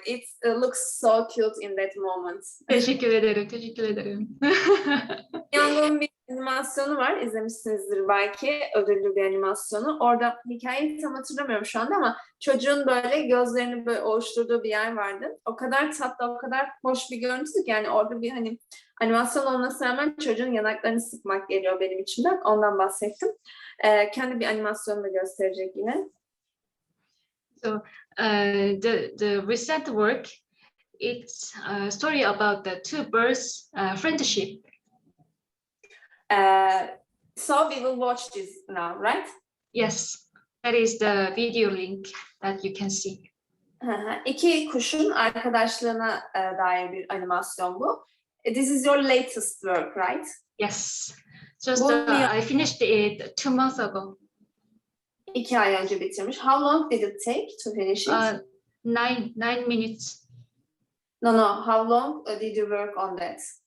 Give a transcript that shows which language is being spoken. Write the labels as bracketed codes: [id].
[en] It looks so cute in that moment. [tr] Teşekkür ederim. MiYoung'un bir animasyonu var, izlemişsinizdir belki, ödüllü bir animasyonu. Orada hikayeyi tam hatırlamıyorum şu anda ama çocuğun böyle gözlerini böyle ovuşturduğu bir yer vardı. O kadar tatlı, o kadar hoş bir görüntüydü ki yani orada bir hani animasyon olmasına rağmen çocuğun yanaklarını sıkmak geliyor benim içimden. Ondan bahsettim. Kendi bir animasyonunu da gösterecek yine. [en] So the recent work, it's a story about the two birds' friendship. So we will watch this now, right? Yes, that is the video link that you can see. [tr] İki kuşun arkadaşlığına dair bir animasyon bu. [en] This is your latest work, right? Yes, just I finished it 2 months ago. [tr] 2 ay önce bitirmiş. [en] How long did it take to finish it? 9 minutes. No. How long did you work on that?